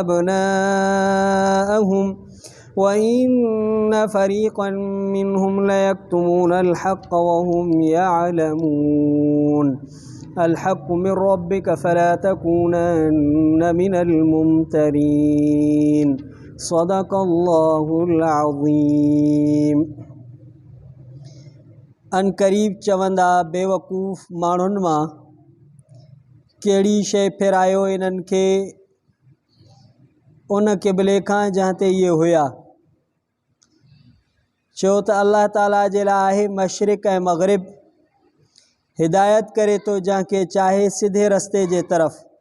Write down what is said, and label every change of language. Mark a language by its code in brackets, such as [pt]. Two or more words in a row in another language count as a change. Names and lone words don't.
[ar] أبناءهم وإن فريقا منهم ليكتمون الحق وهم يعلمون الحق من ربك فلا تكونن من الممترين صدق الله العظيم [sd] अन क़रीब चवंदा बेवकूफ़ माण्हुनि मां कहिड़ी शइ फेरायो इन्हनि खे उन क़िबले खां जंहिं ते इहे हुया चयो त अल्लाह ताला जे लाइ आहे मशरिक़ ऐं मग़रिब हिदायत करे थो जंहिंखे चाहे सिधे रस्ते जे तरफ़